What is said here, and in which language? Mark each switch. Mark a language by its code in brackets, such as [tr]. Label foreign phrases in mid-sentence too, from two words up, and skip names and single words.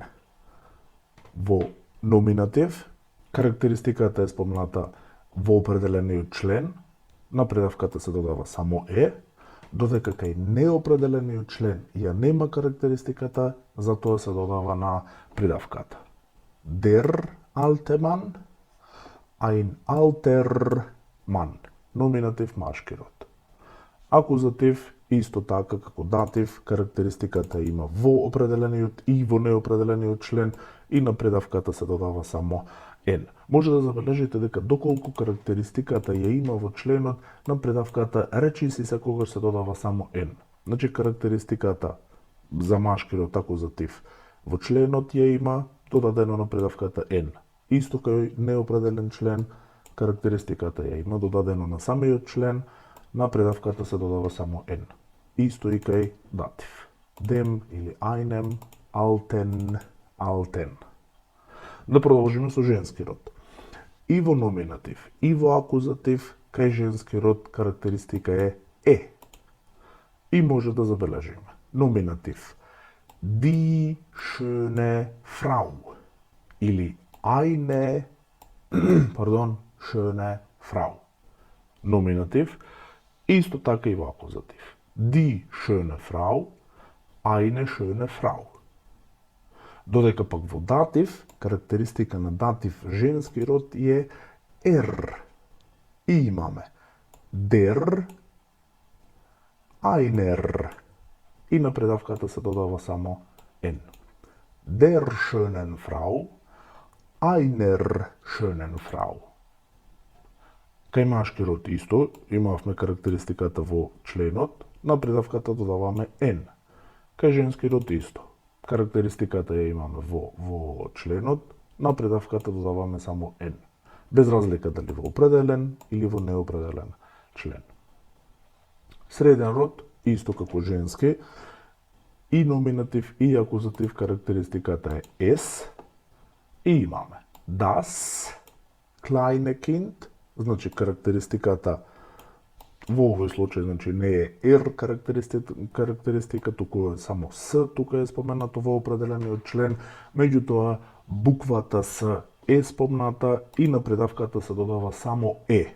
[mk] Во номинатив карактеристиката е спомната во определениот член, на придавката се додава само е, додека кај неопределениот член ја нема карактеристиката, затоа се додава на придавката. [de] Der alte Mann, ein alter Mann. [mk] Номинатив машки род. Акузатив исто така како датив, карактеристиката има во определениот и во неопределениот член и на придавката се додава само n. Може да забележите дека доколку карактеристиката ја има во членот, на придавката речиси секогаш се додава само n. Значи карактеристиката за машки род акузатив во членот ја има додадено на придавката n. Исто кај неопределен член, карактеристиката ја има додадено на самиот член, на придавката се додава само n. Исто и кај датив. [de] Dem [mk] или [de] einem, alten, alten. [mk] Да продолжиме со женски род. И во номинатив, и во акузатив, кај женски род карактеристика е. И може да забележиме. Номинатив. [de] Die schöne Frau. Или eine, schöne Frau. [mk] Номинатив. Исто така и во акузатив. [de] Die schöne Frau, eine schöne Frau. [mk] Додека пак во датив, карактеристика на датив женски род е er. И имаме [de] der, einer. [mk] И на предавката се додава само n. [de] Der schönen Frau, einer schönen Frau. [mk] Кај машки род исто, имавме карактеристиката во членот, на придавката додаваме n. Кај женски род исто. Карактеристиката ја имаме во членот, на придавката додаваме само n. без разлика дали во определен или во неопределен член. Среден род, исто како женски, и номинатив и акузатив карактеристиката е S, и имаме [de] das kleine Kind, [mk] значи карактеристиката во овој случај значи не е R карактеристика, туку е само S, тука е споменато во определениот член, меѓутоа буквата С е спомната и на придавката се додава само Е.